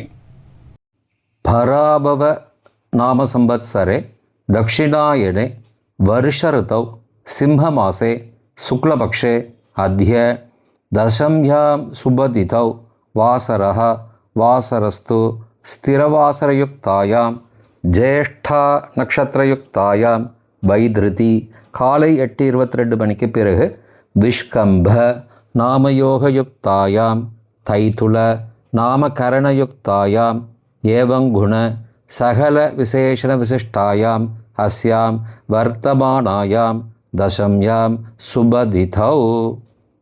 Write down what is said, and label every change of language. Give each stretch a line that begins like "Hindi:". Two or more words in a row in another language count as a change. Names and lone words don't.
Sanskrit: पराभव नाम संवत्सरे दक्षिणायने वर्षऋतौ सिंहमासे शुक्लपक्षे अद्य दशम्यां शुभतिथौ वासरः वासरस्तु स्थिरवासरयुक्तायां ज्येष्ठा नक्षत्रयुक्तायां வைதிருதி
Tamil: காலை 8:22 மணிக்கு பிறகு
Sanskrit: विष्कम्भ नामयोगयुक्तायां तैतिल नामकरणयुक्तायां एवङ्गुण सकल विशेषण विशिष्टायां अस्यां वर्तमानायां दशम्यां शुभतिथौ